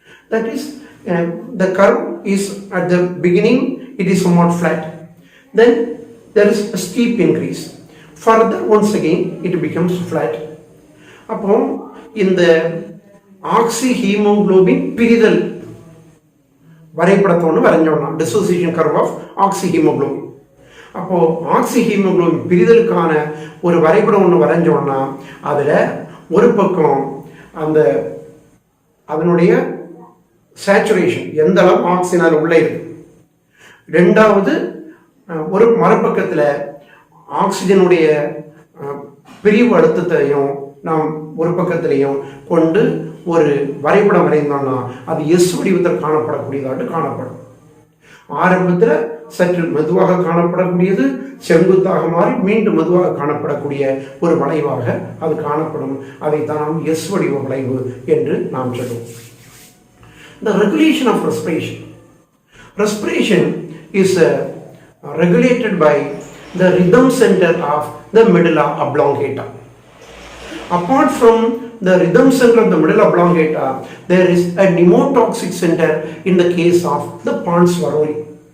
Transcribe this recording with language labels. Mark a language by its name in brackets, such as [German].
[English] That is, the curve is at the beginning it is somewhat flat, then there is a steep increase, further once again it becomes flat. [Tamil] அப்போ இந்த ஆக்சி haemoglobin பிரிதல் வரைபடத்தை ஒன்று வரைஞ்சோம்னா, [English] Dissociation curve of oxy haemoglobin. [Tamil] அப்போ ஆக்சி haemoglobin பிரிதலுக்கான ஒரு வரைபடம் ஒன்று வரைஞ்சோம்னா அதில் ஒரு பக்கம் அந்த அதனுடைய சேச்சுரேஷன் எந்த அளவு ஆக்சிஜன் உள்ளே இருக்கு, ரெண்டாவது ஒரு மறுபக்கத்தில் ஆக்சிஜனுடைய பிரிவு அழுத்தத்தையும் நாம் ஒரு பக்கத்திலையும் கொண்டு ஒரு வரைபடம் வரைந்தோம்னா அது எஸ் வடிவத்தில் காணப்படக்கூடியதாட்டு காணப்படும். ஆரம்பத்தில் சற்று மெதுவாக காணப்படக்கூடியது செங்குத்தாக மாறி மீண்டும் மெதுவாக காணப்படக்கூடிய ஒரு வளைவாக அது காணப்படும். அதைத்தான் நாம் எஸ் வடிவ வளைவு என்று நாம் சொல்லுவோம். [English] The regulation of respiration. Respiration is regulated by the rhythm center of the medulla oblongata. Apart from the rhythm center of the medulla oblongata, there is a pneumotoxic center in the case of the pons varoli.